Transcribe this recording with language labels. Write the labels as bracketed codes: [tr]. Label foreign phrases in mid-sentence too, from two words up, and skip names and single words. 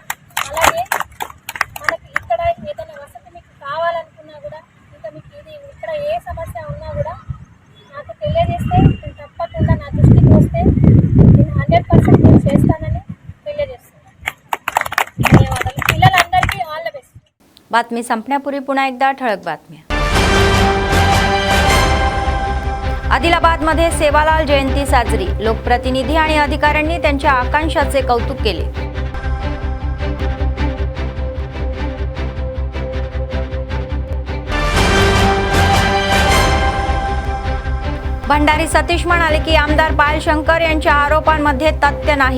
[te] అలాగే మనకి ఇక్కడ ఏదైనా వసతి మీకు కావాలనుకున్నా కూడా ఇంకా మీకు ఇది ఇక్కడ ఏ సమస్య ఉన్నా కూడా నాకు తెలియజేస్తే నేను తప్పకుండా నా దృష్టికి వస్తే నేను 100% నేను చేస్తానని తెలియజేస్తున్నాను. ధన్యవాదాలు. పిల్లలందరికీ [en] all the best. [mr] बातमी संपण्यापूर्वी पुन्हा एकदा ठळक बातम्या. आदिलाबादमध्ये सेवालाल जयंती साजरी. लोकप्रतिनिधी आणि अधिकाऱ्यांनी त्यांच्या आकांक्षाचे कौतुक केले. भंडारी सतीश म्हणाले की आमदार पायल शंकर यांच्या आरोपांमध्ये तथ्य नाही.